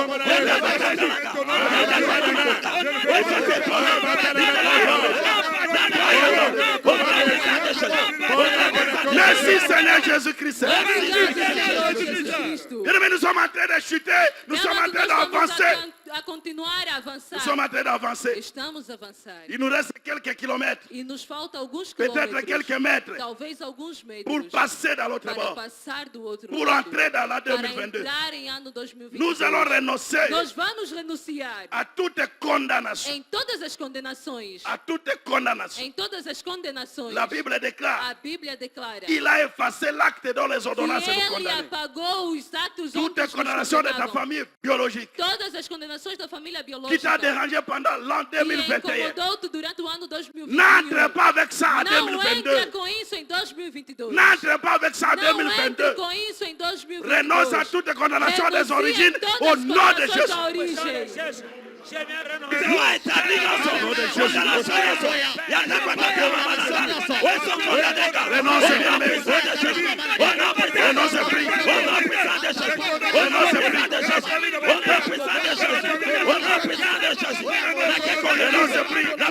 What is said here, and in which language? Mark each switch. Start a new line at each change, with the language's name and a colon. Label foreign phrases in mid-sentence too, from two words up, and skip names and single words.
French: Merci Seigneur Jésus-Christ.
Portuguese: Obrigado, Senhor Jesus Cristo.
French: Bien-aimés, nous sommes en train de chuter. Nous sommes en train d'avancer
Portuguese: a continuar a avançar.
French: Nous sommes en train d'avancer.
Portuguese: Estamos a avançar.
French: Il nous reste quelques kilomètres,
Portuguese: E nos falta alguns
French: peut-être
Portuguese: quilômetros,
French: quelques mètres,
Portuguese: talvez alguns metros,
French: pour passer dans l'autre
Portuguese: para
French: bord,
Portuguese: passar do outro
French: pour
Portuguese: lado,
French: entrer dans la
Portuguese: para
French: 2022.
Portuguese: entrar em ano 2022.
French: Nous allons renoncer
Portuguese: Nós vamos renunciar
French: à toute condamnation.
Portuguese: em todas as condenações.
French: À toute condamnation.
Portuguese: Em todas as condenações.
French: La Bible déclare
Portuguese: A Bíblia declara
French: qu'il a effacé l'acte dont les
Portuguese: que
French: ordonnances nous
Portuguese: ele
French: condamnaient.
Portuguese: apagou os atos
French: Toute
Portuguese: onde nos
French: condamnation de ta
Portuguese: condenavam.
French: famille biologique
Portuguese: Todas as condenações da família
French: qui
Portuguese: biológica
French: t'a dérangé pendant l'an
Portuguese: que
French: 2021.
Portuguese: incomodou-te durante o ano 2021.
French: N'entre pas avec ça en
Portuguese: Não entra
French: 2022.
Portuguese: com isso em 2022.
French: N'entre pas avec ça en
Portuguese: Não entre
French: 2022.
Portuguese: com isso em 2022.
French: Renonce à toute condamnation des
Portuguese: Renuncia
French: origines
Portuguese: em todas
French: au
Portuguese: as
French: nom de
Portuguese: condenações
French: Jésus.
Portuguese: da origem.
French: Renonce, bien-aimé. Renonce, prie. Renonce, prie.